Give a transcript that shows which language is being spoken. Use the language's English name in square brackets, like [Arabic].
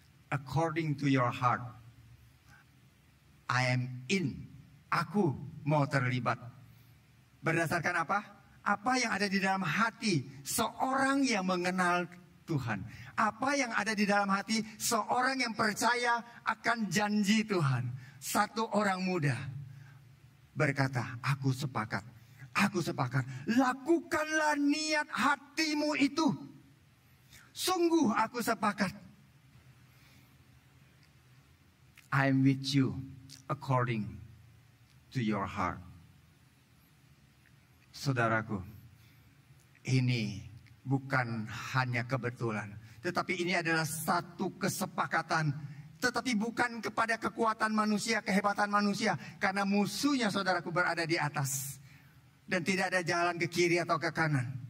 [English] According to your heart, I am in. [Indonesian] Aku mau terlibat. Berdasarkan apa? Apa yang ada di dalam hati seorang yang mengenal Tuhan. Apa yang ada di dalam hati seorang yang percaya akan janji Tuhan. Satu orang muda berkata, aku sepakat. Aku sepakat. Lakukanlah niat hatimu itu. Sungguh aku sepakat. [English] I'm with you according to your heart. [Indonesian] Saudaraku, ini bukan hanya kebetulan, tetapi ini adalah satu kesepakatan. Tetapi bukan kepada kekuatan manusia, kehebatan manusia. Karena musuhnya, saudaraku, berada di atas. Dan tidak ada jalan ke kiri atau ke kanan.